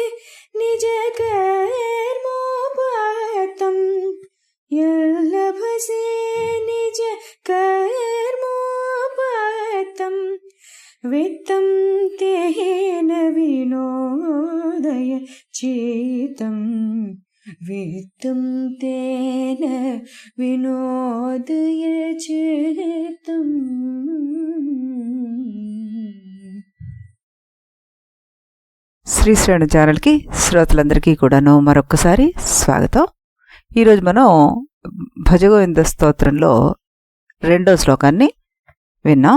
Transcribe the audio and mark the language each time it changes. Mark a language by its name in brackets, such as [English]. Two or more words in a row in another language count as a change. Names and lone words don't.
[Sanskrit] निजकर्मोपात्तं यल्लभसे निजकर्मोपात्तं वित्तं तेन विनोदय चेतं वित्तं तेन विनोदय चेतं। [Telugu] శ్రీశ్రేణి ఛానల్కి శ్రోతలందరికీ కూడాను మరొక్కసారి స్వాగతం. ఈరోజు మనం భజగోవింద స్తోత్రంలో 2వ శ్లోకాన్ని విన్నాం.